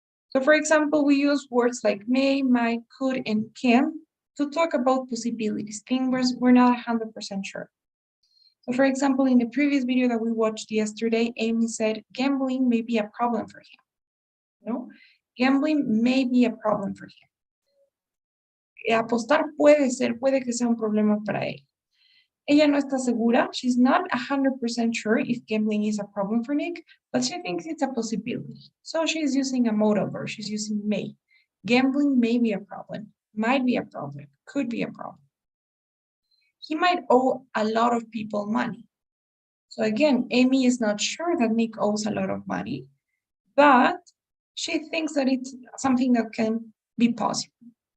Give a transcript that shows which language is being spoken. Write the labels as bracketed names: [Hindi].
[English] So for example, we use words like may, might, could, and can to talk about possibilities, things we're not 100% sure. So for example, in the previous video that we watched yesterday, Amy said gambling may be a problem for him. No, gambling may be a problem for him. [Spanish] Apostar puede que sea un problema para él. Ella no está segura. [English] She's not 100% sure if gambling is a problem for Nick, but she thinks it's a possibility. So she's using a modal verb. She's using may. Gambling may be a problem, might be a problem, could be a problem. He might owe a lot of people money. So again, Amy is not sure that Nick owes a lot of money, but she thinks that it's something that can be possible.